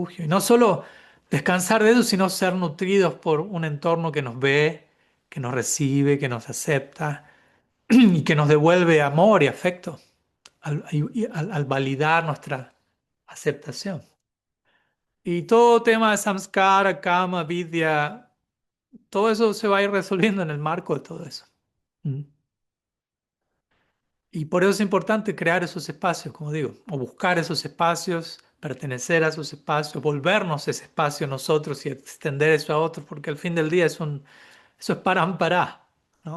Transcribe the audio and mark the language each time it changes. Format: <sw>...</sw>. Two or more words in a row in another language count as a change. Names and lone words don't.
<es>Y no solo descansar de eso, sino ser nutridos por un entorno que nos ve, que nos recibe, que nos acepta y que nos devuelve amor y afecto al validar nuestra aceptación. Y todo tema de</es> <sa>संस्कार, काम, विद्या,</sa> <es>todo eso se va a ir resolviendo en el marco de todo eso. Mm. Y por eso es importante crear esos espacios, como digo, o buscar esos espacios, pertenecer a esos espacios, volvernos ese espacio nosotros y extender eso a otros, porque al fin del día eso es parampara, ¿no?</es>